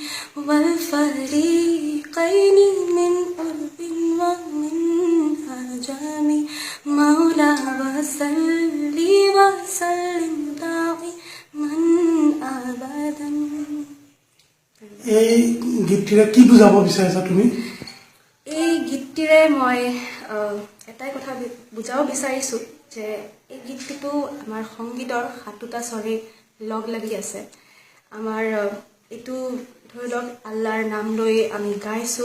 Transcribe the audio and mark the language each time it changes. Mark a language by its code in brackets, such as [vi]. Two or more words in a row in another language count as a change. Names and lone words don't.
[ar] والفريقين من أرب ومن أعجم مولا وصلي وسلم دائما أبدا। [as] এই গীতটিৰে কি বুজাব বিচাৰিছা তুমি? এই গীতটিৰে মই এটাই কথা বুজাব বিচাৰিছোঁ যে এই গীতটিটো আমাৰ সংগীতৰ সাতোটা স্বৰে লগ লাগি আছে। আমাৰ এইটো ধৰি লওক আল্লাহৰ নাম লৈ আমি গাইছোঁ।